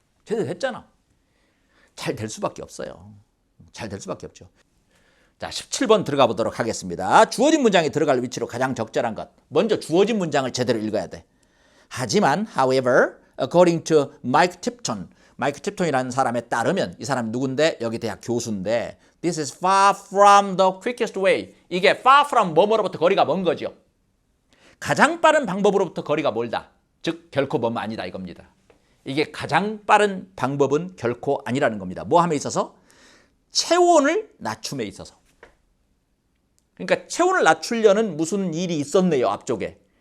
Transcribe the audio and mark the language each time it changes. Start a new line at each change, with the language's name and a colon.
Korean: 제대로 했잖아. 잘 될 수밖에 없어요. 잘 될 수밖에 없죠. 자, 17번 들어가 보도록 하겠습니다. 주어진 문장이 들어갈 위치로 가장 적절한 것. 먼저 주어진 문장을 제대로 읽어야 돼. 하지만,
English: however, according to Mike Tipton,
Korean: 마이크 팁톤이라는 사람에 따르면 이 사람 누군데? 여기 대학 교수인데
English: This is far from the quickest way.
Korean: 이게 far from 뭐뭐로부터 거리가 먼 거죠. 가장 빠른 방법으로부터 거리가 멀다. 즉 결코 먼 아니다 이겁니다. 이게 가장 빠른 방법은 결코 아니라는 겁니다. 뭐 함에 있어서? 체온을 낮춤에 있어서. 그러니까 체온을 낮추려는 무슨 일이 있었네요, 앞쪽에.